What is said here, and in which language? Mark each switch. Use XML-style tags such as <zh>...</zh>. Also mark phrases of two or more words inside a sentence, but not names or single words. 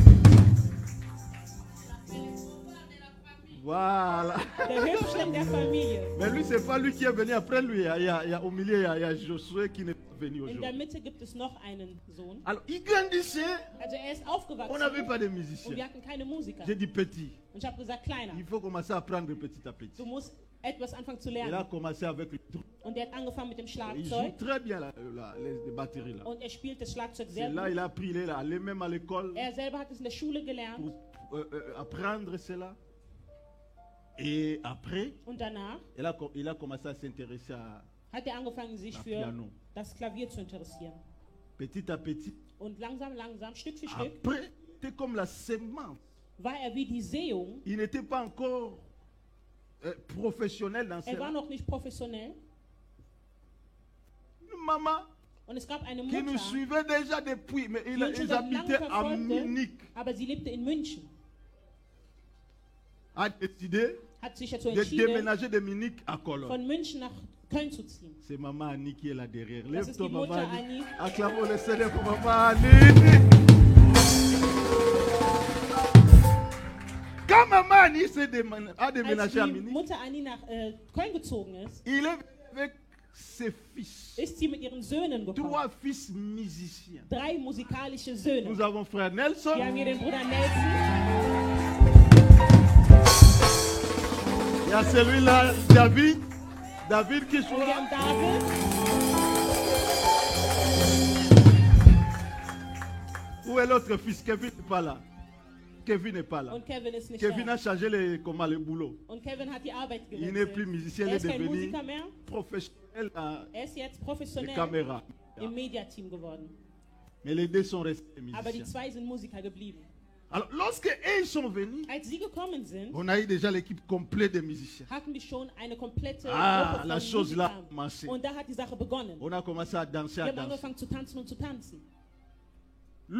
<fr>Voilà.</fr> <de>Der Hübschling der Familie.</de> <fr>Mais lui, c'est pas lui qui est venu après lui. Au milieu, il y a Josué qui n'est pas venu</fr> <de>In der</de> <fr>aujourd'hui.</fr> <de>Mitte gibt es noch einen Sohn.</de> <fr>Alors, il grandissait.</fr> <de>Also er ist</de> <fr>On</fr> <de>aufgewachsen</de> <fr>n'avait pas de</fr> <de>und</de> <fr>musiciens.</fr> <de>wir hatten keine Musiker.</de> <fr>J'ai dit petit.</fr> <de>Und ich habe gesagt, kleiner,</de> <fr>Il faut commencer à apprendre petit à petit.</fr> <de>du musst etwas anfangen zu</de> <fr>Il a</fr> <de>lernen.</de> <fr>commencé avec le truc.</fr> <de>Und er hat angefangen mit dem</de> <fr>Il joue</fr> <de>Schlagzeug</de> <fr>très bien les batteries là.</fr> <de>und er spielt das Schlagzeug</de> <fr>C'est</fr> <de>sehr</de> <fr>là</fr> <de>gut.</de> <fr>il a appris, il est allé même à l'école</fr> <de>Er selber hat es in der Schule gelernt</de> <fr>pour apprendre cela. Et après,</fr> <de>und danach</de> <fr>il a commencé à s'intéresser à</fr> <de>hat er angefangen, sich</de> <fr>la</fr> <de>für</de> <fr>piano.</fr> <de>das Klavier zu interessieren.</de> <fr>Petit à petit.</fr> <de>Und langsam, Stück für Stück,</de> <fr>Après, c'était comme la sémence.</fr> <de>war er wie die Sehung.</de> <fr>Il n'était pas encore professionnel dans</fr> <de>Er war</de> <fr>cela.</fr> <de>noch nicht professionell.</de> <fr>Maman</fr> <de>Und es gab eine</de> <fr>qui nous</fr> <de>Mutter,</de> <fr>suivait déjà depuis, mais</fr> <de>die uns schon</de> <fr>ils</fr> <de>seit langem</de> <fr>habitaient à</fr> <de>verfolgte,</de> <fr>Munich,</fr> <de>aber sie lebte in München.</de> <fr>a décidé</fr> <de>Hat sich dazu</de> <fr>de</fr> <de>entschieden,</de> <fr>déménager de Munich à Cologne.</fr> <de>von München nach Köln zu ziehen.</de> <fr>C'est maman Annie qui est là derrière.</fr> <de>Das ist</de> <fr>Lève-toi,</fr> <de>die</de> <fr>maman</fr> <de>Mutter</de> <fr>Annie.</fr> <de>Annie.</de> <fr>Acclamons le Seigneur pour maman Annie. Quand maman Annie a</fr> <de>Als</de> <fr>déménagé à</fr> <de>die</de> <fr>Munich,</fr> <de>Mutter Annie nach Köln gezogen ist,</de> <fr>il est avec ses fils.</fr> <de>ist sie mit ihren Söhnen gekommen.</de> <fr>3 fils musiciens.</fr> <de>3 musikalische Söhne.</de> <fr>Nous avons frère Nelson.</fr> <de>Wir haben hier den Bruder Nelson.</de> <fr>Il y a celui-là, David. David qui</fr> <de>Und wir</de> <fr>jouera.</fr> <de>haben David.</de> <fr>Où est l'autre fils? Kevin n'est pas là. Kevin n'est pas là.</fr> <de>Und Kevin ist nicht</de> <fr>Kevin</fr> <de>da.</de> <fr>a changé le boulot.</fr> <de>Und Kevin hat die Arbeit</de> <fr>Il n'est plus</fr> <de>gewechselt.</de> <fr>musicien, il</fr> <de>Er</de> <fr>est</fr> <de>ist kein</de> <fr>devenu</fr> <de>Musiker mehr.</de> <fr>professionnel dans</fr> <de>Er ist jetzt</de> <fr>les</fr> <de>professionell</de> <fr>caméras.</fr> <de>im Mediateam geworden.</de> <fr>Mais les deux sont restés</fr> <de>Aber die</de> <fr>musiciens.</fr> <de>2 sind Musiker geblieben.</de> <fr>Alors, lorsque ils sont venus,</fr> <de>Als sie gekommen sind,</de> <fr>on a eu déjà l'équipe complète de musiciens.</fr> <de>hatten wir schon eine komplette</de> <fr>Ah,</fr> <de>Gruppe</de> <fr>la</fr> <de>von</de> <fr>chose là a</fr> <de>Musikern.</de> <fr>commencé.</fr> <de>Und da hat die Sache begonnen.</de> <fr>On a commencé à danser,</fr> <de>Wir</de> <fr>à</fr> <de>haben</de> <fr>danser.</fr> <de>angefangen zu tanzen und zu tanzen.</de> <fr>Lui,</fr>